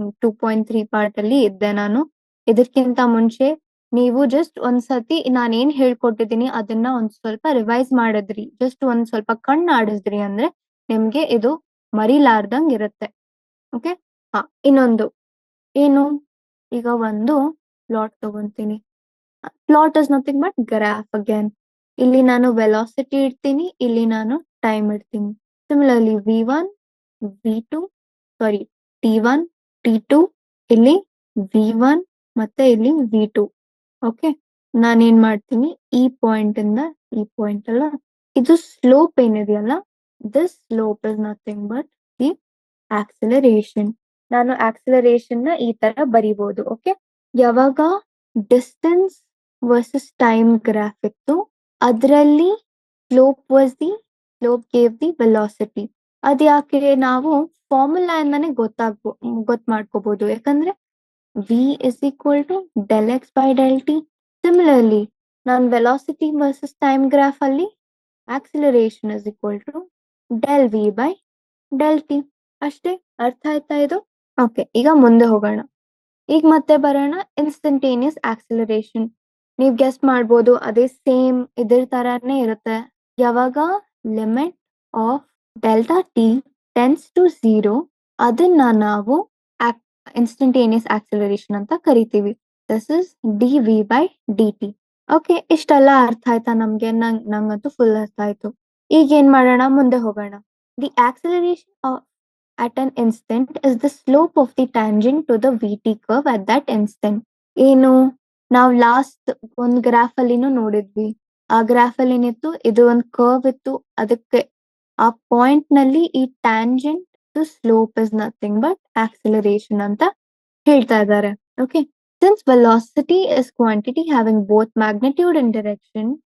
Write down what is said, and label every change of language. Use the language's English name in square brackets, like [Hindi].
[Kannada] 2.3 part ಅಲ್ಲಿ ಇದ್ದೆ ನಾನು. ಇದಕ್ಕಿಂತ ಮುಂಚೆ ನೀವು ಜಸ್ಟ್ ಒಂದ್ಸತಿ ನಾನೇನ್ ಹೇಳ್ಕೊಟ್ಟಿದ್ದೀನಿ ಅದನ್ನ ಒಂದ್ ಸ್ವಲ್ಪ ರಿವೈಸ್ ಮಾಡಿದ್ರಿ, ಜಸ್ಟ್ ಒಂದ್ ಸ್ವಲ್ಪ ಕಣ್ಣಾಡಿಸ್ರಿ ಅಂದ್ರೆ ನಿಮ್ಗೆ ಇದು ಮರಿಲಾರ್ದಂಗ್ ಇರುತ್ತೆ. ಓಕೆ, ಹಾ, ಇನ್ನೊಂದು ಏನು, ಈಗ ಒಂದು plot ತಗೊಂತೀನಿ. [English] Plot is nothing but graph again. [Kannada] ಇಲ್ಲಿ ನಾನು ವೆಲಾಸಿಟಿ ಇಡ್ತೀನಿ, ಇಲ್ಲಿ ನಾನು ಟೈಮ್ ಇಡ್ತೀನಿ. ಸಿಮಿಲರ್ಲಿ v1 v2 ಸಾರಿ t1 t2, ಇಲ್ಲಿ v1 ಮತ್ತೆ ಇಲ್ಲಿ v2. ಓಕೆ, ನಾನೇನ್ ಮಾಡ್ತೀನಿ, ಈ ಪಾಯಿಂಟ್ ಇಂದ ಈ ಪಾಯಿಂಟ್ ಅಲ್ಲ, ಇದು ಸ್ಲೋಪ್ ಏನಿದೆಯಲ್ಲ, [English] This slope is nothing but the acceleration. [Kannada] ನಾನು ಆಕ್ಸಿಲರೇಷನ್ ನ ಈ ತರ ಬರಿಬಹುದು. ಓಕೆ, ಯಾವಾಗ ಡಿಸ್ಟೆನ್ಸ್ ವರ್ಸಸ್ ಟೈಮ್ ಗ್ರಾಫ್ ಇತ್ತು ಅದರಲ್ಲಿ [English] Slope was the slope gave the velocity. [Kannada] ಅದ್ಯಾಕೆ ನಾವು ಫಾರ್ಮುಲಾ ಇಂದಾನೆ ಗೊತ್ತು ಮಾಡ್ಕೋಬಹುದು, ಯಾಕಂದ್ರೆ [English] v is equal to del x by del t. Similarly, ನಾನು velocity versus time graph ಅಲ್ಲಿ acceleration is equal to del v by del t. [Kannada] ಅಷ್ಟೇ, ಅರ್ಥ ಆಯ್ತಾ ಇದು? ಓಕೆ, ಈಗ ಮುಂದೆ ಹೋಗೋಣ. ಈಗ ಮತ್ತೆ ಬರೋಣ ಇನ್ಸ್ಟಂಟೇನಿಯಸ್ ಆಕ್ಸಿಲರೇಷನ್. ನೀವ್ ಗೆಸ್ ಮಾಡ್ಬೋದು, ಅದೇ ಸೇಮ್ ಇದ್ರ ತರಾನೇ ಇರುತ್ತೆ. ಯಾವಾಗ limit of delta T tends to 0 ಅದನ್ನ ನಾವು ಇನ್ಸ್ಟಂಟೇನಿಯಸ್ ಆಕ್ಸಿಲರೇಷನ್ ಅಂತ ಕರಿತೀವಿ. [English] This is D V by D T. Okay, [Kannada] ಇಷ್ಟೆಲ್ಲ ಅರ್ಥ ಆಯ್ತಾ ನಮ್ಗೆ? ನಂಗಂತೂ ಫುಲ್ ಅರ್ಥ ಆಯ್ತು. ಈಗ ಏನ್ ಮಾಡೋಣ, ಮುಂದೆ ಹೋಗೋಣ. [English] The acceleration at an instant is the slope of the tangent to the vt curve at that instant. [Kannada] ಏನು ನಾವು ಲಾಸ್ಟ್ ಒಂದ್ ಗ್ರಾಫ್ ಅಲ್ಲಿನೂ ನೋಡಿದ್ವಿ. ಆ ಗ್ರಾಫ್ ಅಲ್ಲಿ ಏನಿತ್ತು, ಇದು ಒಂದು ಕರ್ವ್ ಇತ್ತು, ಅದಕ್ಕೆ ಆ ಪಾಯಿಂಟ್ ನಲ್ಲಿ ಈ [English] tangent to slope is nothing but acceleration [Kannada] ಅಂತ ಹೇಳ್ತಾ ಇದ್ದಾರೆ. [English] Okay, since velocity is quantity having both magnitude and direction.